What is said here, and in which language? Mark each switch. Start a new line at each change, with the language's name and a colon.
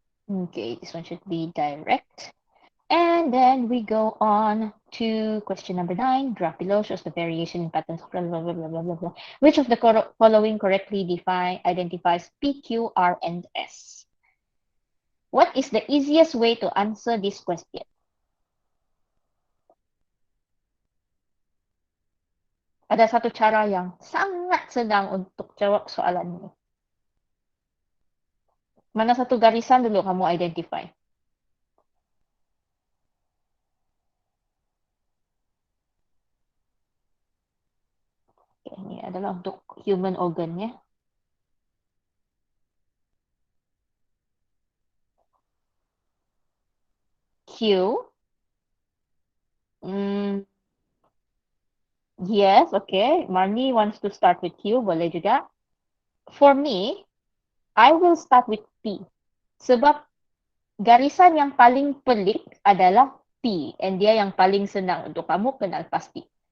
English: Okay, this one should be direct. And then we go on to question number 9. Graph below shows the variation in patterns. Blah, blah, blah, blah, blah, blah, blah. Which of the following correctly identifies P, Q, R, and S? What is the easiest way to answer this question?
Malay: Ada satu cara yang sangat senang untuk jawab soalan ini. Mana satu garisan dulu kamu identify? Okay, ini adalah untuk human organ ya.
English: Q. Hmm, yes, okay. Marnie wants to start with Q.
Malay: Boleh juga.
English: For me, I will start with P.
Malay: Sebab garisan yang paling pelik adalah P. And dia yang paling senang untuk kamu kenal pasti.